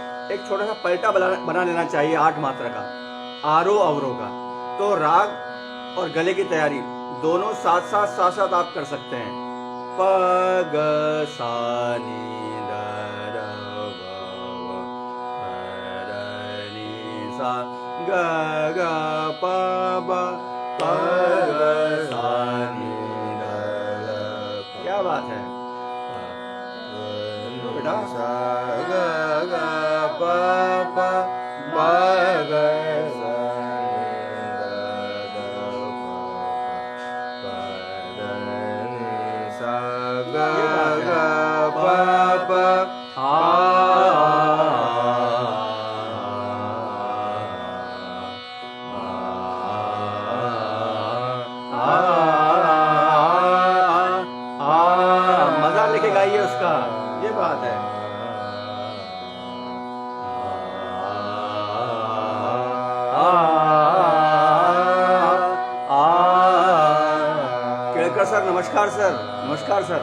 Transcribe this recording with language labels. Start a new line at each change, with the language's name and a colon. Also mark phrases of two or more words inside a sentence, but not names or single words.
Hindi: एक छोटा सा पलटा बना लेना चाहिए 8 मात्रा का, आरो अवरो का। तो राग और गले की तैयारी दोनों साथ साथ आप कर सकते हैं। प ग सा नी द र व ग नी सा ग ग प ब प ग सा नी द र। क्या बात है बेटा। सा ग ग प प प ग सा नी द प प नी सा ग ग प प मजा लेके गाइए उसका, ये बात है। केड़कर सर नमस्कार सर, नमस्कार सर।